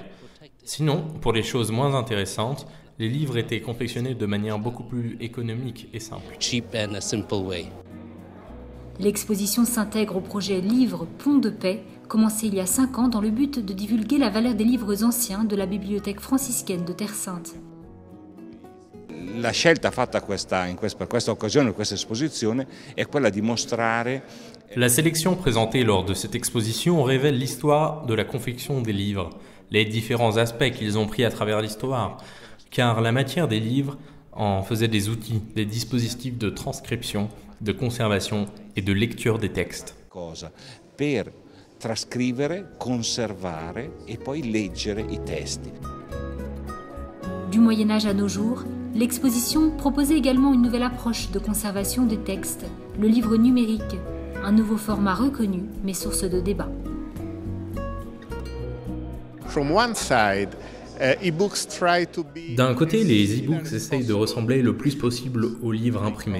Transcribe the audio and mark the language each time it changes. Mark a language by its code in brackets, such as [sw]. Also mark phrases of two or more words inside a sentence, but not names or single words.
[fr] Sinon, pour les choses moins intéressantes, les livres étaient confectionnés de manière beaucoup plus économique et simple. L'exposition s'intègre au projet Livre Pont de Paix, commencé il y a 5 ans dans le but de divulguer la valeur des livres anciens de la bibliothèque franciscaine de Terre Sainte. [it] La scelta fatta per questa occasione, per questa esposizione, è quella di mostrare. [fr] La sélection présentée lors de cette exposition révèle l'histoire de la confection des livres, les différents aspects qu'ils ont pris à travers l'histoire, car la matière des livres en faisait des outils, des dispositifs de transcription, de conservation et de lecture des textes. [it] Per trascrivere, conservare e poi leggere i testi. [fr] Du Moyen-Âge à nos jours, l'exposition proposait également une nouvelle approche de conservation des textes, le livre numérique, un nouveau format reconnu mais source de débat. D'un côté, les e-books essayent de ressembler le plus possible aux livres imprimés.